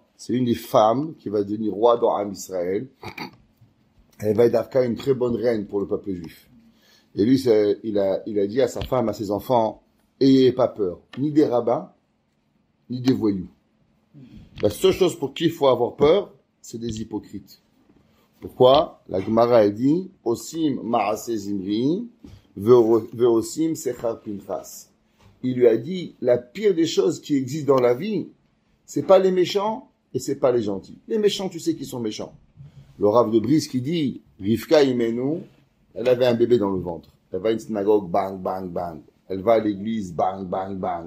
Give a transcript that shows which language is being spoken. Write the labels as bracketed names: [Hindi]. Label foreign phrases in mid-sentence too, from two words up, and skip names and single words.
[French] C'est une des femmes qui va devenir roi dans [Hebrew] עם ישראל. [French] Elle va être une très bonne reine pour le peuple juif. Et lui, il a dit à sa femme, à ses enfants, ayez pas peur, ni des rabbins, ni des voyous. La seule chose pour qui il faut avoir peur, c'est des hypocrites. Pourquoi? La Gemara a dit, [Hebrew] עושים מעשה זמרי, ועושים שכר פנחס. [French] Il lui a dit, la pire des choses qui existent dans la vie, c'est pas les méchants et c'est pas les gentils. Les méchants, tu sais qu'ils sont méchants. Le Rav de Brice qui dit, [Hebrew] רבקה אמנו, [French] elle avait un bébé dans le ventre. Elle va à une synagogue, bang, bang, bang. Elle va à l'église, bang, bang, bang.